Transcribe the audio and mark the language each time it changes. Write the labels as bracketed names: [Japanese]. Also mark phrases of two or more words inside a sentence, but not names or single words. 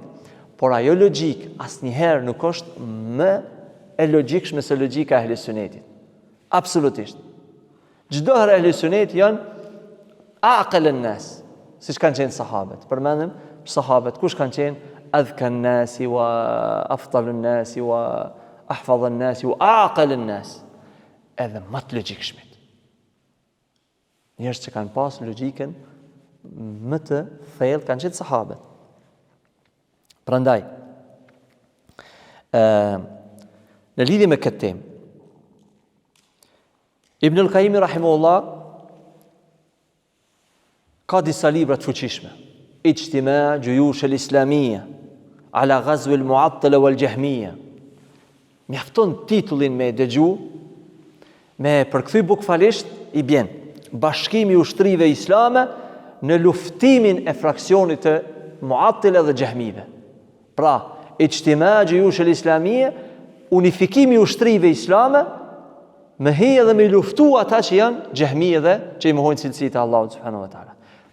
[Albanian] Por ajo logjik asnjëherë nuk është më e logjikshme se logjika e Ahlus Sunetit. Absolutisht. Çdo herë Ahlus Sunet janë [Arabic] أعقل الناس, [Albanian] siç kanë qenë sahabët. Përmendëm sahabët kush kanë qenë [Arabic] أذكى الناس وأفضل الناس وأحفظ الناس وأعقل الناس. [Albanian] Edhe më të logjikshmit. Njerëz që kanë pas logjikën më të thellë kanë qenë sahabët. Prandaj, në lidhje me këtë temë, Ibn al-Qayyim rahimahullah ka disa libra të fuqishme. Ijtima' Juyush al-Islamiyya ala ghazw al-Mu'attila wal-Jahmiyya. Mjafton titullin me dëgju, me përkthy bukfalisht i bjen bashkimi i ushtrive islame në luftimin e fraksionit të Mu'attila dhe Jahmive. Pra, Ijtima' Juyush al-Islamiyya, unifikimi i ushtrive islame, me hije dhe me luftu ata që janë Jahmije dhe që i mohojnë cilësitë e Allahut [Arabic] سبحانه وتعالى.